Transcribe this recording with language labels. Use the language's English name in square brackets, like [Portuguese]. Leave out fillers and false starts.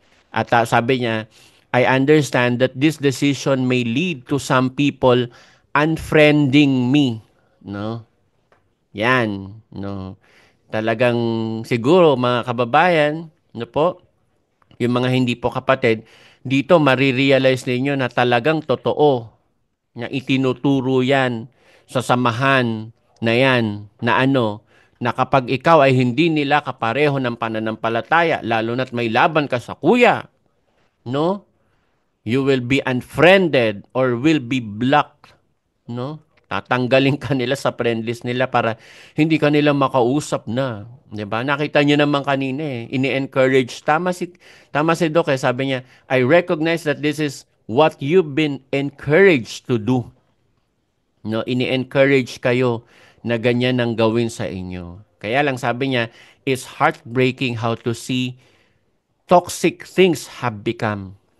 [Filipino] At sabi niya, [English] I understand that this decision may lead to some people unfriending me, no? [Filipino] Yan, no. Talagang siguro mga kababayan, no po, yung mga hindi po kapatid, dito marirealize ninyo na talagang totoo na itinuturo yan sa samahan na yan na na kapag ikaw ay hindi nila kapareho ng pananampalataya, lalo na't may laban ka sa kuya, no? [English] You will be unfriended or will be blocked, no? [Filipino] Tatanggalin ka nila sa friend list nila para hindi ka nila makausap na. 'Di ba? Nakita niyo naman kanina ini-encourage. Tama si Doc, sabi niya, [English] I recognize that this is what you've been encouraged to do. [Filipino] No, ini-encourage kayo na ganyan ang gawin sa inyo. Kaya lang sabi niya, [English] it's heartbreaking how to see toxic things have become.